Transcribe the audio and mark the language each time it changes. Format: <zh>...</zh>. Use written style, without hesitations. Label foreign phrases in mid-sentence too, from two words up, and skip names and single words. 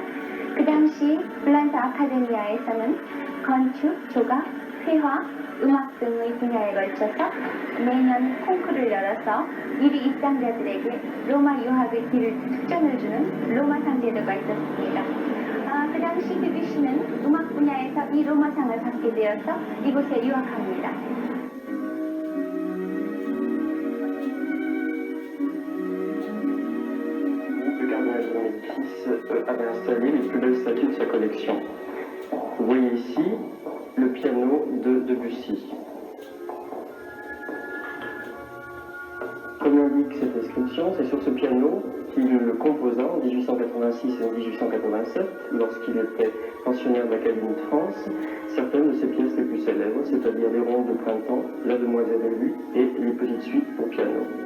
<ko>그 당시 블란스 아카데미아에서는 건축, 조각, 회화, 음악 등의 분야에 걸쳐서 매년 콩쿠르를 열어서 1위 입상자들에게 로마 유학의 길을 특전을 주는 로마상 제도가 있었습니다. 그 당시 드뷔시는 음악 분야에서 이 로마상을 받게 되어서 이곳에 유학합니다.</ko> <fr>Le cardinal Jean-Baptiste avait installé les plus belles statues de sa collection. Vous voyez ici le piano de Debussy. Comme l'indique cette inscription, c'est sur ce piano qu'il le composa en 1886 et en 1887, lorsqu'il était pensionnaire de l'Académie de France, certaines de ses pièces les plus célèbres, c'est-à-dire les rondes de printemps, La Demoiselle de Luth et les petites suites pour piano.</fr>